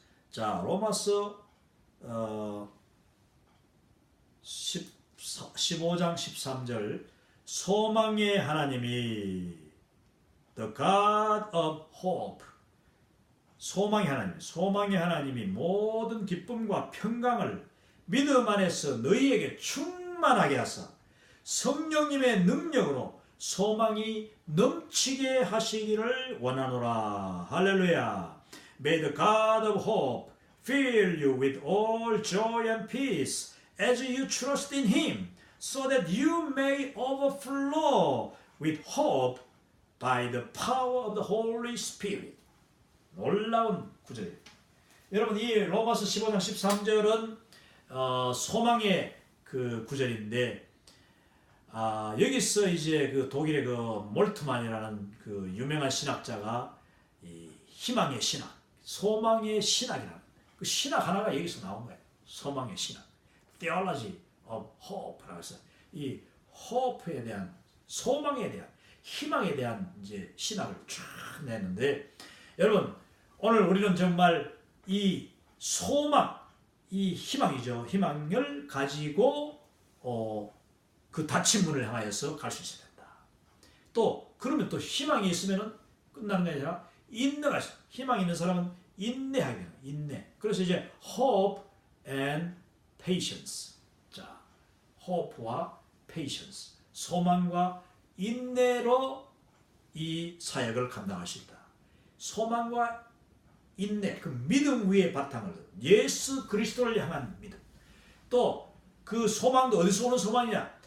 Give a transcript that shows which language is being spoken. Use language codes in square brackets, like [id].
[ko] 자, 로마서 15장 13절 소망의 하나님이 [en] The God of Hope [ko] 소망의 하나님이 모든 기쁨과 평강을 믿음 안에서 너희에게 충만하게 하사 성령님의 능력으로 소망이 넘치게 하시기를 원하노라. 할렐루야. [en] May the God of Hope fill you with all joy and peace as you trust in Him, so that you may overflow with hope by the power of the Holy Spirit. [ko] 놀라운 구절이에요. 여러분 이 로마서 15장 13절은 소망의 그 구절인데 여기서 이제 그 독일의 그 몰트만이라는 그 유명한 신학자가 이 희망의 신학, 소망의 신학이라는 그 신학 하나가 여기서 나온 거예요. 소망의 신학, [en] Theology of Hope [ko] 라고 해서 이 hope에 대한 소망에 대한 희망에 대한 이제 신학을 쫙 내는데 여러분 오늘 우리는 정말 이 소망, 이 희망이죠. 희망을 가지고 그 닫힌 문을 향하여서 갈 수 있어야 된다. 또 그러면 또 희망이 있으면은 끝나는 게 아니라 인내가 있어. 희망이 있는 사람은 인내하게 돼요. 인내. 그래서 이제 [en] hope and patience. [ko] 자, hope와 patience. 소망과 인내로 이 사역을 감당할 수 있다. 소망과 인내, 그 믿음 위에 바탕을 예수 그리스도를 향한 믿음. 또 그 소망도 어디서 오는 소망이냐?